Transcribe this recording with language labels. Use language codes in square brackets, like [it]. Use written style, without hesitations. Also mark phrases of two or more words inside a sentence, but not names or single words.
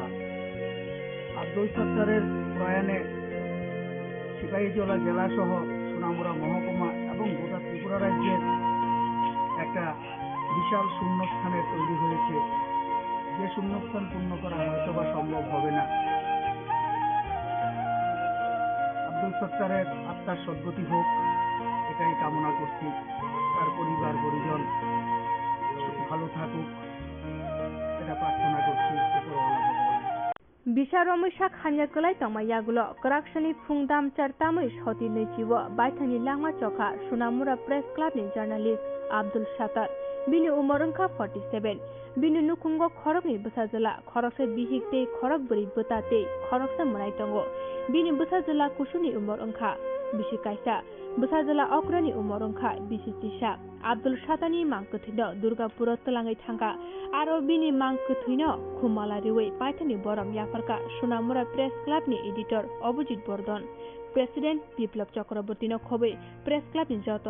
[bn] আব্দুল সত্তারের প্রয়াণে সিপাহীজলা জেলা সহ সোনামুড়া মহকুমা এবং গোটা ত্রিপুরা রাজ্যের একটা বিশাল শূন্যস্থানের তৈরি হয়েছে, যে শূন্যস্থান পূর্ণ করা হয়তো বা সম্ভব হবে না। আব্দুল সত্তারের আত্মার সদ্গতি হোক এটাই কামনা করছি। তার পরিবার পরিজন ভালো থাকুক এটা প্রার্থনা করছি উপরওয়ালা ভগবান। [trp] Bisharomishak hanyakolai tamayagulo Koraksani Phungdam Chartamui Hoti Nechiwo Baithani Langma Chokha Sonamura Press Club ni journalist Abdul Satar bini umorongkha 47 bini nukungo khorokni besajala khorokse bihikte khorok buri butate khorokse munai tongo bini besajala kusuni umorongkha bishikaisa besajala okrani umorongkha bisitisa Abdul Satani mangkethino Durgapuro telangai thangka aro bini mangkethino Khumalariwe paithani borom yafarka Sonamura Press Club ni editor Obojit Bordon President Biplab Chakrabortino khobe Press Club ni joto